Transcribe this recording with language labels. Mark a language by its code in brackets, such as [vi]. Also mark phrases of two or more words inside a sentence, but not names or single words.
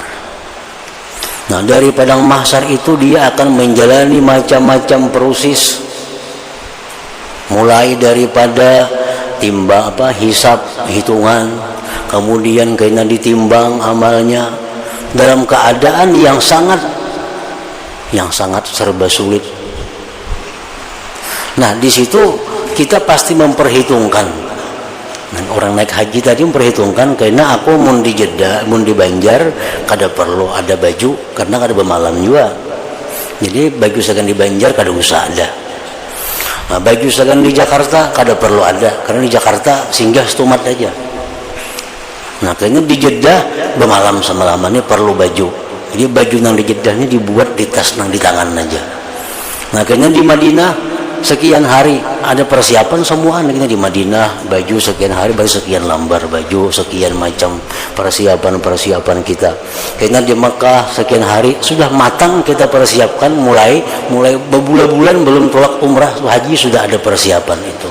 [id] Nah, dari padang mahsyar itu dia akan menjalani macam-macam proses, mulai daripada hisab, hitungan, kemudian kena ditimbang amalnya dalam keadaan yang sangat serba sulit. Nah, di situ kita pasti memperhitungkan. [bjn] Nah, orang naik haji tadi memperhitungkan, karena aku mun di Jeddah, mun di Banjar kada perlu ada baju karena kada bermalam juga. Jadi baju segan di Banjar kada usah ada. Nah, baju segan di Jakarta kada perlu ada karena di Jakarta singgah setumat aja. [id] Nah, kayaknya di Jeddah bermalam semalamannya perlu baju. [bjn] Jadi baju nang di Jeddah ini dibuat di tas nang di tangan aja. [id] Nah, kayaknya di Madinah sekian hari ada persiapan semua. [bjn] Kita di Madinah baju sekian hari, baju sekian lambar baju, sekian macam persiapan kita. [id] Kita di Mekah sekian hari sudah matang kita persiapkan, mulai berbulan-bulan belum tolak umrah haji sudah ada persiapan itu.